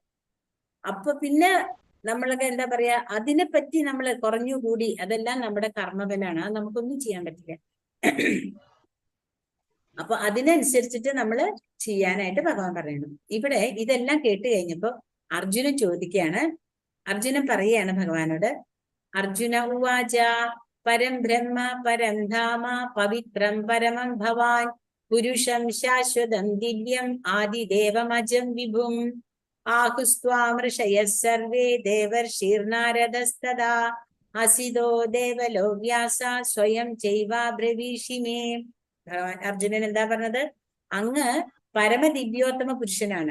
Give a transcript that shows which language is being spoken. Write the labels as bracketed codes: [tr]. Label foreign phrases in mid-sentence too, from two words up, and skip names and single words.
[ml] അപ്പൊ പിന്നെ നമ്മളൊക്കെ എന്താ പറയാ, അതിനെപ്പറ്റി നമ്മൾ കുറഞ്ഞുകൂടി അതെല്ലാം നമ്മുടെ കർമ്മബലാണ്, അത് നമുക്കൊന്നും ചെയ്യാൻ പറ്റില്ല. അപ്പൊ അതിനനുസരിച്ചിട്ട് നമ്മൾ ചെയ്യാനായിട്ട് ഭഗവാൻ പറയണം. ഇവിടെ ഇതെല്ലാം കേട്ട് കഴിഞ്ഞപ്പോ അർജുനൻ ചോദിക്കുകയാണ്, അർജുനൻ പറയുകയാണ് ഭഗവാനോട്. [sa] അർജുന ഉവാച പരം ബ്രഹ്മ പരം ധാമ പവിത്രം പരമം ഭവാൻ പുരുഷം ശാശ്വതം ദിവ്യം ആദിദേവമജം വിഭും ആഹുസ്ത്വാം ഋഷയഃ സർവേ ദേവർഷിർനാരദസ്തദാ അസിതോ ദേവലോ വ്യാസ സ്വയം ചൈവാബ്രവീഷി മേ. [ml] അർജുനൻ എന്താ പറഞ്ഞത്? അങ്ങ് പരമദിവ്യോത്തമ പുരുഷനാണ്.